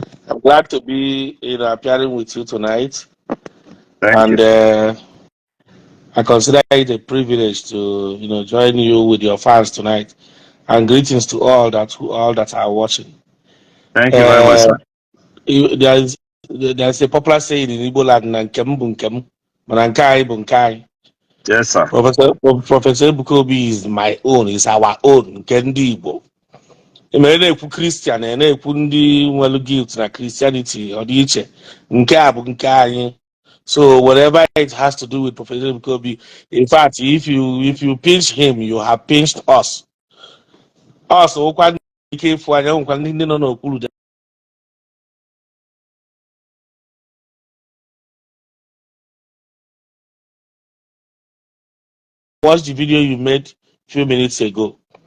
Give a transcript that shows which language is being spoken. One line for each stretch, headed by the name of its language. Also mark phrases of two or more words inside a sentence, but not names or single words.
English: I'm glad to be appearing with you tonight. Thank you. I consider it a privilege to join you with your fans tonight. And greetings to all that are watching. Thank you very much, sir. There's a popular saying in Igbo land,
Igbo: "Nkem bu nkem, mana nke anyị bụ nke anyị."
English: Yes, sir. Professor Bukobi is my own, is our own,
Igbo: nke ndị Igbo. Emere na-ekwu Christian, na-ekwu ndị nwere guilt na Christianity, ọ dị iche. Nke a bụ nke anyị.
English: So whatever it has to do with Professor Bukobi, in fact, if you pinch him, you have pinched us. Also, watch the video you made a few minutes ago.